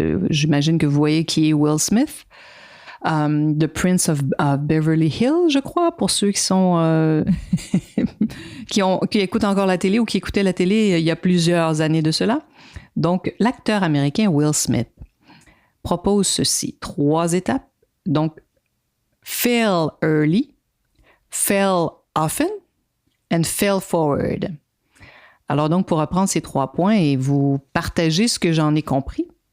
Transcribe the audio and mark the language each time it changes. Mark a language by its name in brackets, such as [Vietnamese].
[French] J'imagine que vous voyez qui est Will Smith. The Prince of Beverly Hills, je crois, pour ceux qui sont qui écoutent encore la télé ou qui écoutaient la télé il y a plusieurs années de cela. Donc, l'acteur américain Will Smith propose ceci, 3 étapes. [English] Donc, fail early, fail often, and fail forward. [French] Alors donc, pour reprendre ces 3 points et vous partager ce que j'en ai compris,